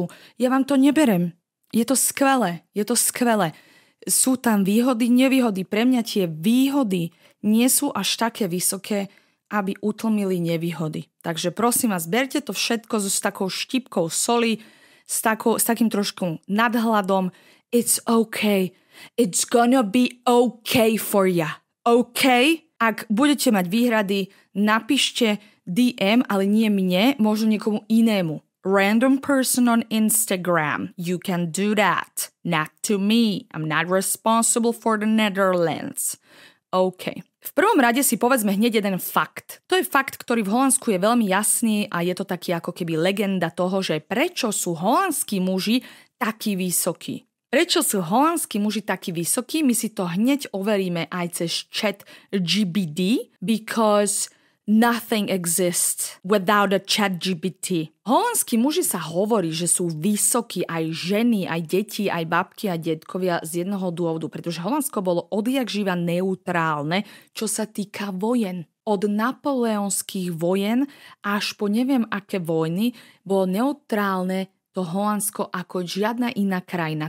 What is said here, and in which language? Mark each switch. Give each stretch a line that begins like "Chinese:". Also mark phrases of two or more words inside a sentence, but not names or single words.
Slovak: Ja vám to neberem. Je to skvelé. Sú tam výhody, nevýhody. Pre mňa tie výhody nie sú až také vysoké, aby utlmili nevýhody. Takže prosím vás, berte to všetko s takou štipkou soli, s takým trošku nadhľadom.
English: It's okay. It's gonna be okay for ya. Okay?
Slovak: Ak budete mať výhrady, napíšte DM, ale nie mne, možno niekomu inému.
English: Random person on Instagram. You can do that. Not to me. I'm not responsible for the Netherlands. OK.
Slovak: V prvom rade si povedzme hneď jeden fakt. To je fakt, ktorý v Holandsku je veľmi jasný a je to taký ako keby legenda toho, že prečo sú holandskí muži takí vysokí. Prečo sú holandskí muži takí vysokí? My si to hneď overíme aj cez ChatGPT,
English: because nothing exists without a ChatGPT.
Slovak: Holandskí muži sa hovorí, že sú vysokí aj ženy, aj deti, aj babky a detkovia z jednoho dôvodu, pretože Holandsko bolo odjak živa neutrálne, čo sa týka vojen. Od napoleonských vojen až po neviem aké vojny bolo neutrálne to Holandsko ako žiadna iná krajina.